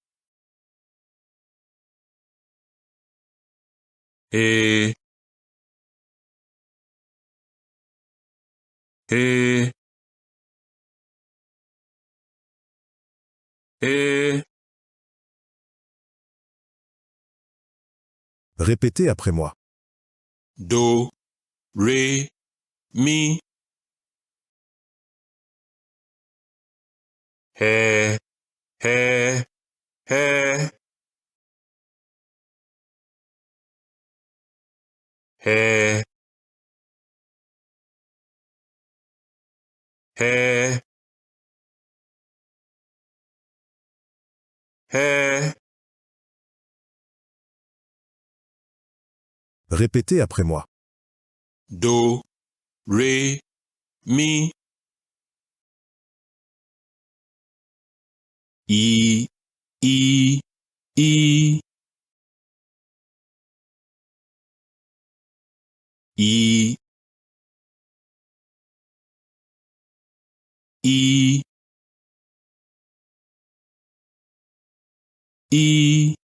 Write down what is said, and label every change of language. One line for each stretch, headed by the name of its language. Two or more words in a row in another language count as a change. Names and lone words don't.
French: Eh, eh. Eh. Répétez après moi. Do, ré, mi. He, he, he. He, he, he. Répétez après moi. Do, ré, mi. I, I, I. I, I, I.